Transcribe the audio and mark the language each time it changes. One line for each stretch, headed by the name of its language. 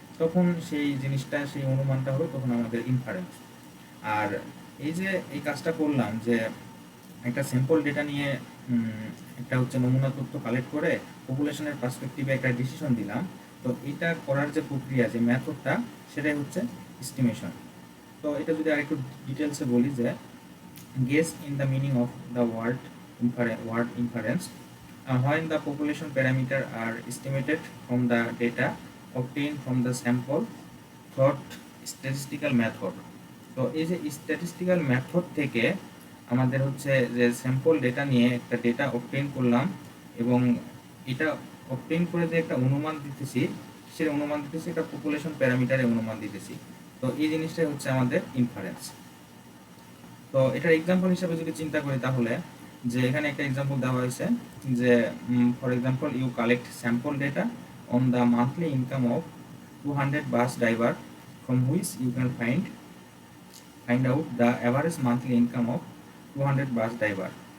Bangla: তখন সেই জিনিসটা, সেই অনুমানটা হলো তখন আমাদের ইনফারেন্স। আর এই যে এই কাজটা করলাম, যে একটা স্যাম্পল ডেটা নিয়ে একটা হচ্ছে নমুনা তথ্য কালেক্ট করে পপুলেশনের পার্সপেক্টিভে একটা ডিসিশন দিলাম, তো এটা করার যে প্রক্রিয়া, যে মেথডটা, সেটাই হচ্ছে এস্টিমেশন। তো এটা যদি আরেকটু ডিটেলসে বলি, যে
English: Guess in the meaning of the word inference when the population parameter are estimated from the data obtained from the sample through statistical method।
Bangla: তো এই যে স্ট্যাটিস্টিক্যাল মেথড থেকে আমাদের হচ্ছে যে স্যাম্পল ডেটা নিয়ে একটা ডেটা অবটেইন করলাম, এবং এটা অবটেইন করে যে একটা অনুমান দিতেছি, সেই অনুমান দিতেছি একটা পপুলেশন প্যারামিটারে অনুমান দিতেছি। তো এই জিনিসটাই হচ্ছে আমাদের ইনফারেন্স। তো এটার এক্সাম্পল হিসেবে যদি চিন্তা করি, তাহলে যে এখানে একটা এক্সাম্পল দেওয়া হয়েছে, যে
English: For example you collect sample data on the monthly income of 200 bus driver from which you can find out the average monthly income of 200 bus driver.